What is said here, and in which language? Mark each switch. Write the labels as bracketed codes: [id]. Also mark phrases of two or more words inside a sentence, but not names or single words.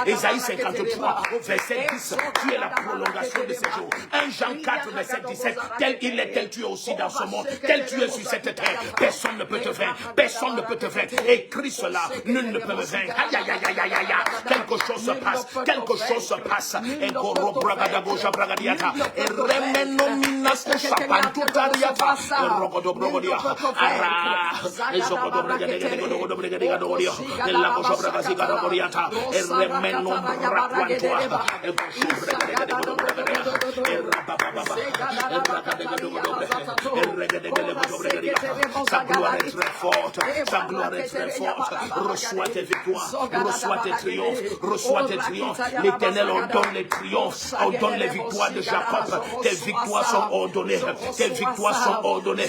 [fr] Ésaïe 53, verset 10, tu es la prolongation de ces jours. 1 Jean 4, verset 17, tel il est, tel tu es aussi dans ce monde, tel tu es sur cette terre. Personne ne peut te vaincre, personne ne peut te vaincre. Écris cela, nul ne peut me vaincre. Aïe, aïe, aïe, aïe, aïe, aïe. Quelque chose se passe, quelque chose se passe. Et Goro Bragadagoja Bragadiata, et Remenominas Sapantutariata, et Rogodo Brogodia, Ara, et Zogodo Bragadigodobrigadoria, et Lagoja Bragazigadoriata, et Remenom Braquantua, et Gosho Bragadigodobrigadia, et Rabababa, sa gloire est très forte, sa gloire est très forte. Reçois tes victoires, reçois tes triomphes, reçois tes triomphes. L'Éternel ordonne les triomphes, ordonne les victoires de Jacob. Tes victoires sont ordonnées, tes victoires sont ordonnées.